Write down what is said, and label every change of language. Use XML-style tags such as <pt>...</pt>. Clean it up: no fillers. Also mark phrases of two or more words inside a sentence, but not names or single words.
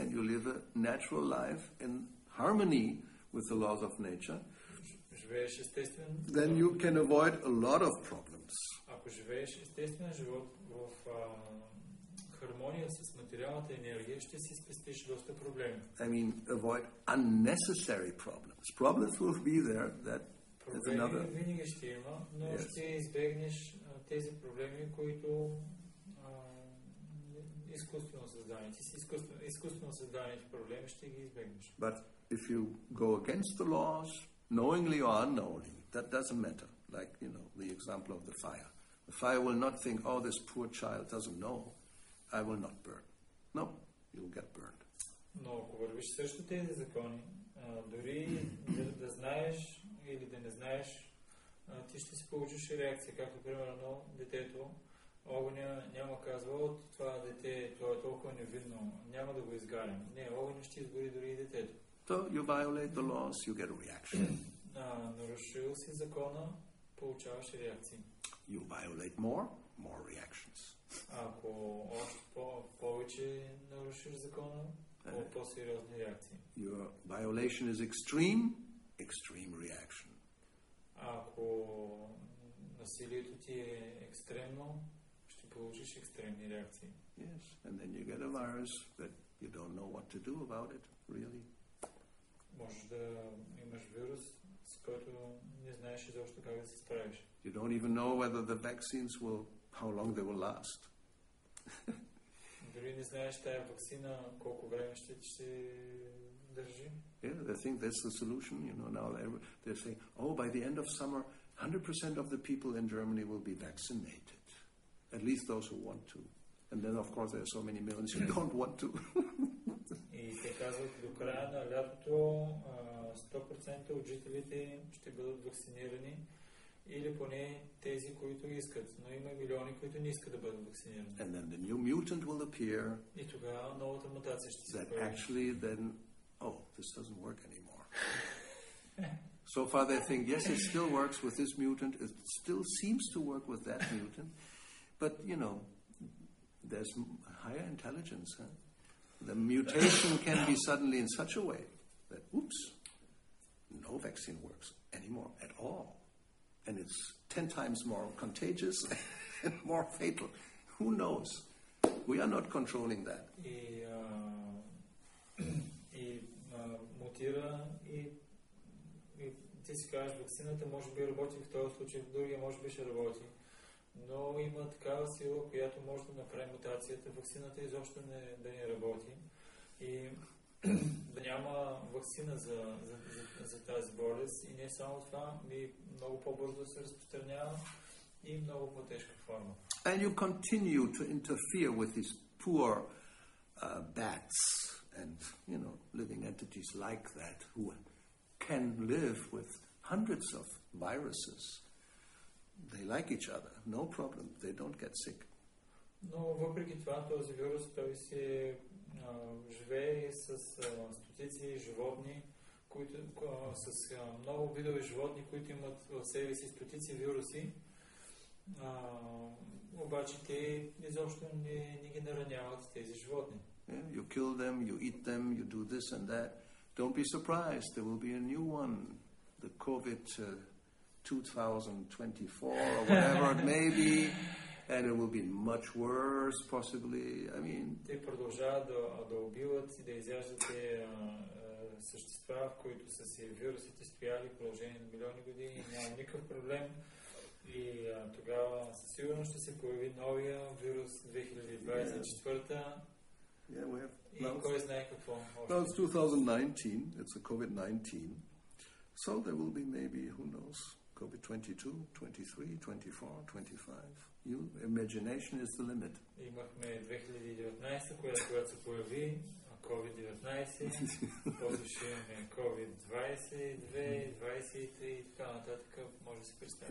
<en>And you live a natural life in harmony with the laws of nature.</en> <bg>Живееш естествен.</bg> <en>Then you can avoid a lot of problems.</en> <bg>Ако живееш естествен живот в хармония с материалната енергия, ще си спестиш доста проблеми.</bg> <en>I mean, avoid unnecessary problems. Problems will be there. That's another.</en> <bg>Проблеми винаги ще има, но ще избегнеш тези проблеми, които изкуствено създадени. Ти си изкуствено създадените проблеми ще ги избегнеш.</bg> <en>But if you go against the laws, knowingly or unknowingly, that doesn't matter. Like, the example of the fire. The fire will not think, oh, this poor child doesn't know. I will not burn. No, you'll get burned.</en> <bg>Но ако вървиш също тези закони, дори да знаеш или да не знаеш, ти ще си получиш реакция, както примерно детето. Огъня няма казва, от това дете, това е толкова невинно, няма да го изгарям. Не, огъня ще изгори дори и детето.</bg> <en>So you violate the laws, you get a reaction.</en> <bg>Нарушил си закона, получаваш реакции.</bg> <en>You violate more reactions.</en> <bg>Ако още повече нарушиш закона, по-сериозни реакции.</bg> <en>Your violation is extreme reaction.</en> <bg>Ако насилието ти е екстремно, ще получиш екстремни реакции.</bg> <en>Yes, and then you get a virus that you don't know what to do about it, really.</en> <bg>Можеш да имаш вирус, с който не знаеш изобщо как да се справиш.</bg> <en>You don't even know whether the vaccines how long they will last.</en> <bg>Дори не знаеш тая ваксина колко време ще държи.</bg> <en>Yeah, they think that's the solution. Now they're saying, by the end of summer, 100% of the people in Germany will be vaccinated. At least those who want to. And then, of course, there are so many millions who don't want to.</en> <bg>И те казват, до края на лятото 100% от жителите ще бъдат вакцинирани, или поне тези, които искат. Но има милиони, които не искат да бъдат вакцинирани.</bg> <en>And then the new mutant will appear.</en> <bg>И тогава новата мутация ще се появи.</bg> <en>Actually then, this doesn't work anymore. So far they think, yes, it still works with this mutant. It still seems to work with that mutant. But, there's higher intelligence. The mutation can be suddenly in such a way that, no vaccine works anymore at all. And it's 10 times more contagious and more fatal. Who knows? We are not controlling that.</en> <bg>И мутира и ти си кажеш, вакцината може би работи в този случай, в другия може би ще работи. Но има такава сила, която може да направи мутацията. Вакцината изобщо да не работи. И да няма вакцина за тази болест. И не само това, много по-бързо се разпространява и много по-тежка форма.</bg> <en>And you continue to interfere with these poor bats and, living entities like that who can live with hundreds of viruses. They like each other, no problem. They don't get sick.</en> <bg>Но въпреки това, този вирус, той се живее с стотици животни, с много видове животни, които имат в себе си стотици вируси. Обаче те изобщо не ги нараняват тези животни.</bg> <en>You kill them, you eat them, you do this and that. Don't be surprised, there will be a new one, the COVID 2024 or whatever it may be, and it will be much worse, possibly. I mean,</en> <bg>те продължават да убиват и да изяждат същества, в които са си вирусите стояли в продължение на милиони години и няма никакъв проблем. И тогава със сигурност ще се появи новия вирус 2024. И кой знае какво.</bg> <en>Now it's 2019, it's a COVID-19. So there will be maybe, who knows, COVID-22, 23, 24, 25. Imagination is the limit.</en> <bg>Имахме 2019, която се появи COVID-19, после ще имаме COVID-22, 23 и така нататък, може да се представи.</bg>